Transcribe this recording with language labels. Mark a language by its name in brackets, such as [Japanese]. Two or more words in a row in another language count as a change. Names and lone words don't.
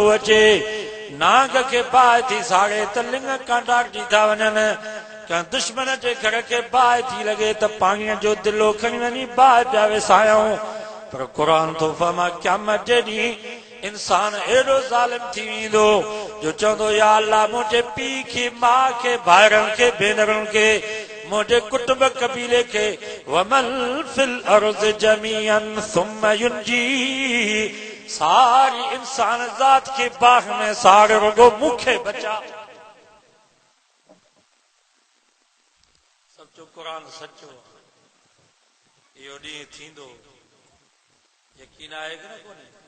[Sindhi] अचे नांग खे बाहि थी साड़े त लिंग कांडा जी था वञनि कंहिं दुश्मन जे घर खे बाहि थी लॻे त पाणीअ जो दिलो खणी वञी बाहि पिया विसायूं पर क़ुरान तो फरमा क़यामत जे ॾींहुं इंसान एॾो ज़ालिम थी वेंदो जो चवंदो या अल्लाह मुंहिंजे पीउ खे माउ खे भाइरनि खे भेनरुनि खे मुंहिंजे कुटुंब कबीले खे [Arabic] وما في الأرض جميعا ثم ينجي [Sindhi] सारी इंसान ज़ात खे बाहि में साड़ रुगो मूंखे बचा सचो कुरान सचो इहो ॾींहुं थींदो यकीन आहे कि न कोन्हे